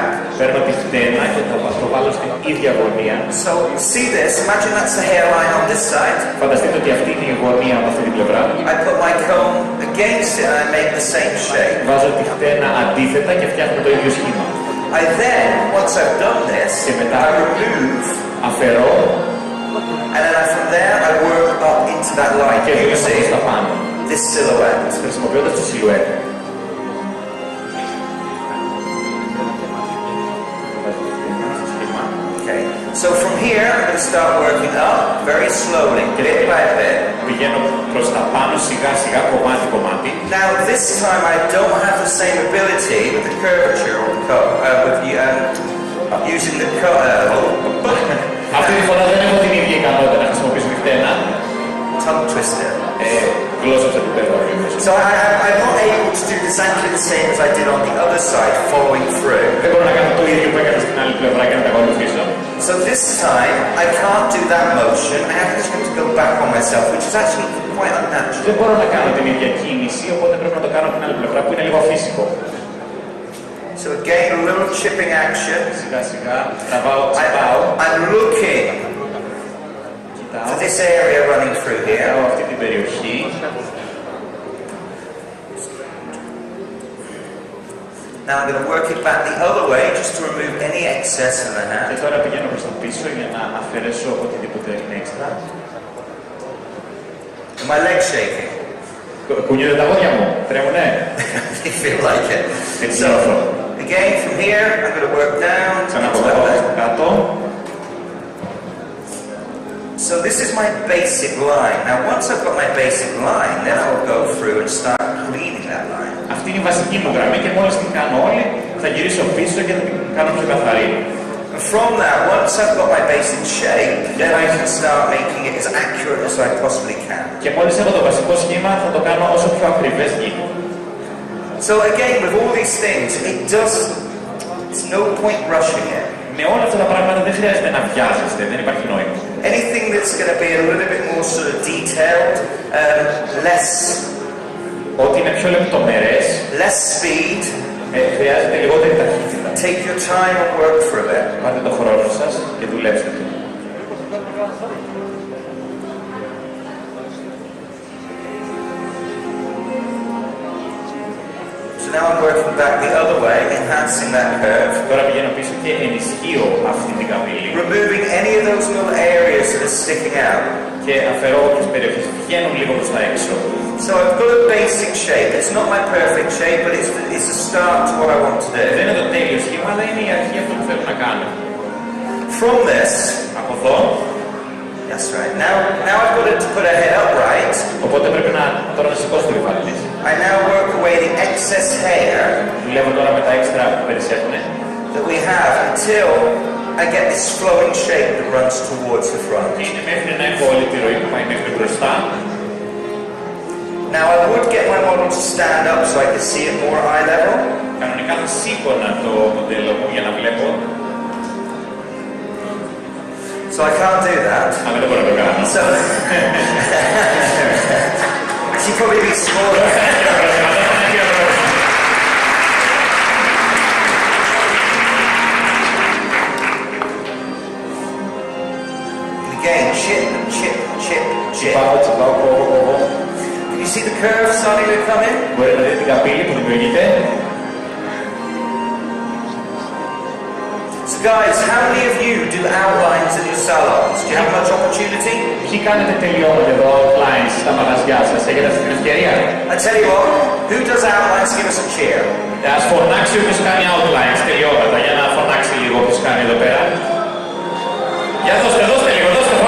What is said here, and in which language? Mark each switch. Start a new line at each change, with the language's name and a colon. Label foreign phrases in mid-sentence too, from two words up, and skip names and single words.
Greek: Παίρνω τη φτένα και θα το βάλω στην ίδια γωνία.
English: So see this, imagine that's the hairline on this side.
Greek: Φανταστείτε ότι αυτή είναι η γωνία από αυτή την πλευρά.
English: I put my comb against it and I make the same shape.
Greek: Βάζω τη φτένα αντίθετα και φτιάχνω το ίδιο σχήμα.
English: I then, once I've done this,
Greek: Και μετά
English: I remove,
Greek: αφαιρώ
English: and then from there I work up into that line.
Greek: και
English: You
Greek: δίνω
English: see
Greek: προς τα πάνω.
English: this silhouette.
Greek: Χρησιμοποιώντας τη σιλουέτα.
English: Okay. So from here I'm going to start working up very slowly, bit by bit.
Greek: Πηγαίνω προς τα πάνω σιγά σιγά κομμάτι.
English: Now this time I don't have the same ability with the curvature or using the
Greek: Αυτή τη φορά δεν έχω την ίδια ικανότητα να χρησιμοποιήσω τη φτένα.
English: tongue twister.
Greek: Γλώσσα σε επίπεδο.
English: So I'm not able to do exactly the same as I did on the other side, following through.
Greek: Δεν μπορώ να κάνω το ίδιο που έκανα στην άλλη πλευρά και να τα ακολουθήσω.
English: So this time I can't do that motion. I actually have to go back on myself, which is actually quite unnatural.
Greek: Δεν μπορώ να κάνω την ίδια κίνηση, οπότε πρέπει να το κάνω από την άλλη πλευρά που είναι λίγο αφύσικο.
English: So again, a little chipping action.
Greek: Σιγά σιγά, τραβάω, τσιπάω,
English: I'm looking
Greek: κοιτάω,
English: for this area running through here.
Greek: κοιτάω αυτή την περιοχή.
English: Now I'm going to work it back the other way just to remove any excess in the
Greek: Και
English: hand.
Greek: τώρα πηγαίνω προς το πίσω για να αφαιρέσω οτιδήποτε είναι έξτρα.
English: My legs shaking.
Greek: Κουνιούνται τα πόδια μου, τρέμουνε.
English: You feel like it.
Greek: Έτσι
English: So
Greek: νιώθω.
English: again, from here I'm going to work down.
Greek: Ξανά
English: into
Greek: από
English: that
Greek: εδώ
English: leg.
Greek: κάτω.
English: So this is my basic line. Now once I've got my basic line, then I'll go through and start cleaning that line.
Greek: Αυτή είναι η βασική μου γραμμή και μόλις την κάνω όλη θα γυρίσω πίσω και θα την κάνω πιο καθαρή.
English: And from that, once I've got my basic shape, then I can start making it as accurate as I possibly can.
Greek: Και μόλις έχω το βασικό σχήμα θα το κάνω όσο πιο ακριβές γίνει.
English: So again, with all these things, it's no point rushing it.
Greek: Με όλα αυτά τα πράγματα δεν χρειάζεται να βιάζεστε, δεν υπάρχει νόημα.
English: Anything that's going to be a little bit more sort of detailed, less
Greek: Ό,τι είναι πιο λεπτομερές,
English: speed,
Greek: χρειάζεται λιγότερη ταχύτητα.
English: take your time and work through it.
Greek: Πάρτε το χρόνο σας και δουλέψτε το.
English: So now I'm working back the other way, enhancing that curve,
Greek: Τώρα πηγαίνω πίσω και ενισχύω αυτή την καμπύλη
English: removing any of those little areas that are sticking out.
Greek: και αφαιρώ όποιες περιοχές βγαίνουν λίγο προς τα έξω.
English: So I've got a basic shape. It's not my perfect shape, but it's a start to what I want to
Greek: Δεν
English: do.
Greek: είναι το τέλειο σχήμα, αλλά είναι η αρχή αυτό που θέλω να κάνω.
English: From this,
Greek: Από εδώ,
English: that's right. Now I've got to put her head upright.
Greek: οπότε πρέπει τώρα να σηκώσω το κεφάλι της.
English: I now work away the excess hair
Greek: Δουλεύω τώρα με τα έξτρα που περισσεύουν
English: that we have until I get this flowing shape that runs towards the front.
Greek: και είναι μέχρι να έχω όλη τη ροή που πάει μέχρι μπροστά.
English: Now I would get my model to stand up so I can see it more eye level.
Greek: Κανονικά θα σήκωνα το μοντέλο μου για να βλέπω,
English: So I can't do that.
Greek: αλλά δεν μπορώ να το κάνω.
English: So she'd probably be smaller. Again, chip, chip, chip, chip.
Greek: Τσιπάω, κόβω.
English: Can you see the curve starting to come in?
Greek: Μπορείτε να δείτε την καμπύλη που δημιουργείται.
English: So guys, how many of you do outlines in your salons? Do you have much opportunity?
Greek: Ποιοι κάνετε τελειώματα εδώ, outlines στα μαγαζιά σας, έχετε αυτή την ευκαιρία.
English: I tell you what, who does outlines, give us a cheer.
Greek: Ας φωνάξει όποιος κάνει outlines τελειώματα, για να φωνάξει λίγο όποιος κάνει εδώ πέρα. Για δώστε λίγο, δώστε